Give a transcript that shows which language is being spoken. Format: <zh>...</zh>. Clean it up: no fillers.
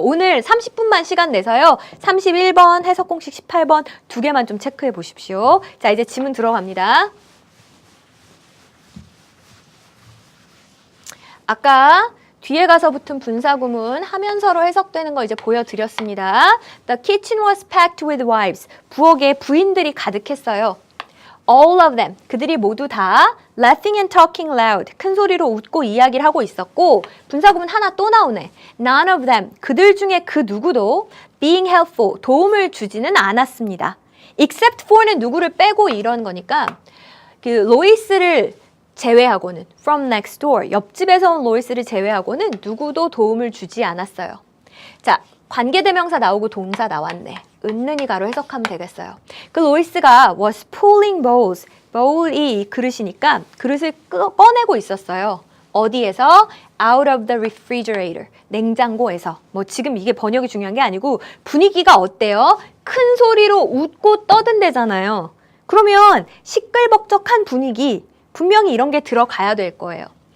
<ko>오늘 30분만 시간 내서요. 31번, 해석 공식 18번 두 개만 좀 체크해 보십시오. 자, 이제 지문 들어갑니다. 아까 뒤에 가서 붙은 분사구문 하면서로 해석되는 거 이제 보여드렸습니다.</ko> <en>The kitchen was packed with wives.</en> <ko>부엌에 부인들이 가득했어요.</ko> <en>All of them.</en> <ko>그들이 모두 다</ko> <en>laughing and talking loud.</en> <ko>큰 소리로 웃고 이야기를 하고 있었고 분사구문 하나 또 나오네.</ko> <en>None of them.</en> <ko>그들 중에 그 누구도</ko> <en>being helpful.</en> <ko>도움을 주지는 않았습니다.</ko> <en>Except for</en> <ko>는 누구를 빼고 이런 거니까 그 로이스를 제외하고는</ko> <en>from next door.</en> <ko>옆집에서 온 로이스를 제외하고는 누구도 도움을 주지 않았어요. 자, 관계대명사 나오고 동사 나왔네. 은는이가로 해석하면 되겠어요. 그 로이스가</ko> <en>was pulling bowls.</en> <ko>bowl이 그릇이니까 그릇을 꺼내고 있었어요. 어디에서?</ko> <en>out of the refrigerator.</en> <ko>냉장고에서. 뭐 지금 이게 번역이 중요한 게 아니고 분위기가 어때요? 큰 소리로 웃고 떠든대잖아요. 그러면 시끌벅적한 분위기 분명히 이런 게 들어가야 될 거예요.</ko>